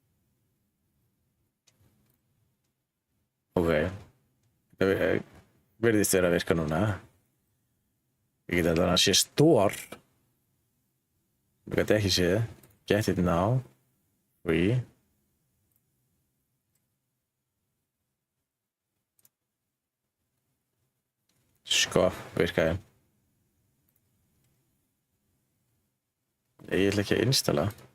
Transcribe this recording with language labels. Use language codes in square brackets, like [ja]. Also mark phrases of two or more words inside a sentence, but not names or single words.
[is] Ok. Þetta virðist vera að virka núna. Ég get allavega að sé stór. Ég get ekki séð. [en] Get it now. Free. [is] Sko, virkaði. Ég ætla ekki að installa.